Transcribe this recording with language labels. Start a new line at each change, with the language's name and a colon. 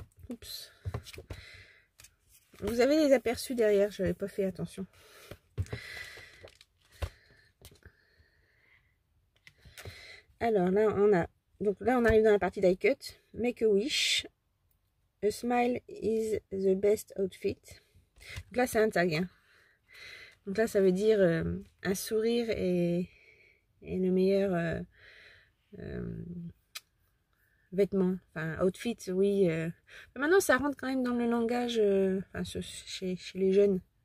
French: Oups. Vous avez les aperçus derrière, je n'avais pas fait attention. Alors là, on arrive dans la partie die cut.
English: Make a wish. A smile is the best outfit.
French: Donc là, c'est un tag. Hein. Donc là, ça veut dire un sourire est le meilleur vêtement. Enfin, outfit, oui. Maintenant, ça rentre quand même dans le langage chez les jeunes.